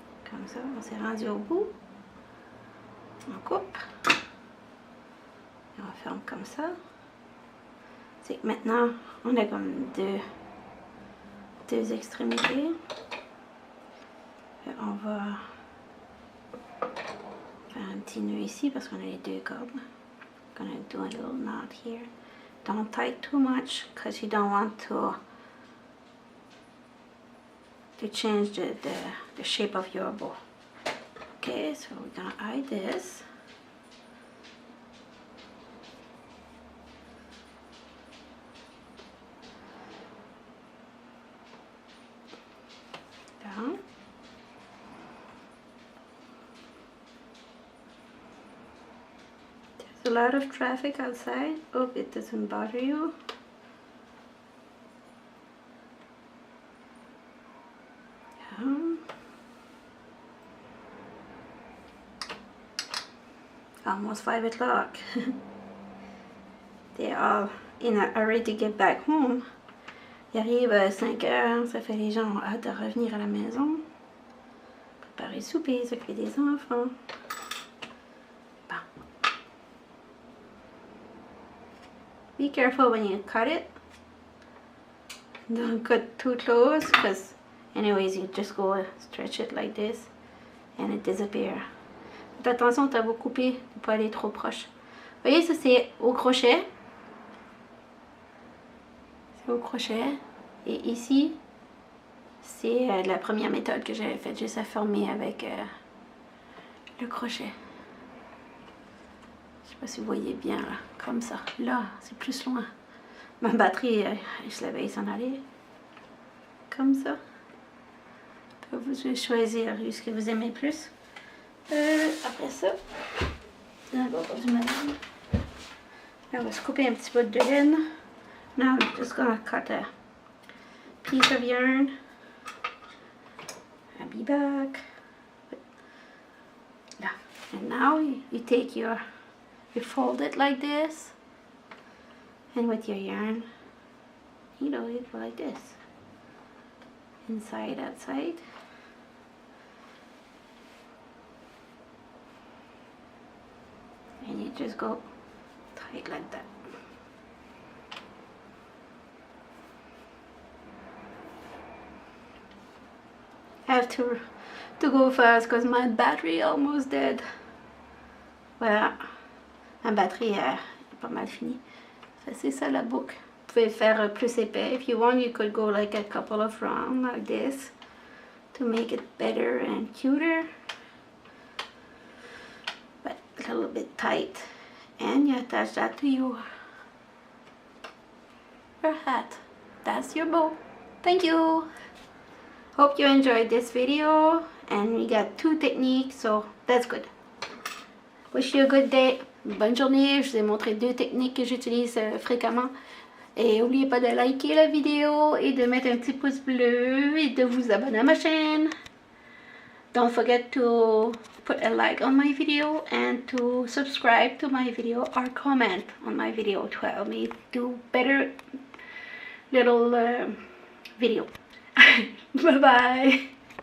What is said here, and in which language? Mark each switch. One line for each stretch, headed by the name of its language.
French: Comme ça, on s'est rendu au bout. On coupe. Et on ferme comme ça. C'est que maintenant, on a comme deux extrémités. Et on va faire un petit nœud ici parce qu'on a les deux cordes.
English: I'm gonna do a little knot here. Don't tie too much because you don't want to change the shape of your bow. Okay, so we're gonna eye this. Down. There's a lot of traffic outside. Hope it doesn't bother you. Almost 5 o'clock. They're all in a hurry to get back home.
French: Il arrive à 5 heures, ça fait les gens ont hâte de revenir à la maison. Préparer le souper, s'occuper des enfants. Bon.
English: Be careful when you cut it. Don't cut too close because anyways you just go stretch it like this and it disappears.
French: Faites attention à vous couper pour pas aller trop proche. Vous voyez, ça c'est au crochet. C'est au crochet. Et ici, c'est la première méthode que j'avais faite, juste à fermer avec le crochet. Je sais pas si vous voyez bien là, comme ça. Là, c'est plus loin. Ma batterie, je l'avais s'en aller. Comme ça. Vous pouvez choisir ce que vous aimez plus. Après ça, d'abord du madame. Là, on va se couper un petit peu de laine.
English: Now I'm just gonna cut a piece of yarn I'll be back. Yeah. And now you take you fold it like this, and with your yarn, you know, you go like this, inside, outside. And you just go tight like that. I have to go fast because my battery almost dead.
French: Voilà, ma batterie est pas mal finie. C'est ça la boucle. Vous pouvez faire plus épais.
English: If you want, you could go like a couple of rounds like this to make it better and cuter. But a little bit tight. And you attach that to your hat. That's your bow. Thank you. Hope you enjoyed this video, and we got 2 techniques, so that's good. Wish you a good day.
French: Bonne journée. Je vous ai montré 2 techniques que j'utilise fréquemment. Et n'oubliez pas de liker la vidéo et de mettre un petit pouce bleu et de vous abonner à ma chaîne.
English: Don't forget to put a like on my video and to subscribe to my video or comment on my video to help me do better little video. Bye bye.